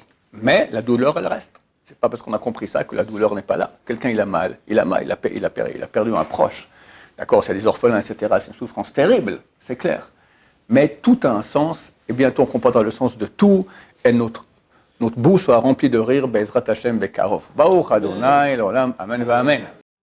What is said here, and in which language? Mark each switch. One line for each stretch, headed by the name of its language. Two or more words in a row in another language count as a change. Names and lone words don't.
French: Mais la douleur, elle reste. C'est pas parce qu'on a compris ça que la douleur n'est pas là. Quelqu'un, il a mal, il a perdu un proche. D'accord, c'est des orphelins, etc. C'est une souffrance terrible, c'est clair. Mais tout a un sens, et bientôt on comprendra le sens de tout, et notre bouche sera remplie de rire,
Hebrew: בעזרת השם בקרוב. ברוך ה' לעולם אמן ואמן.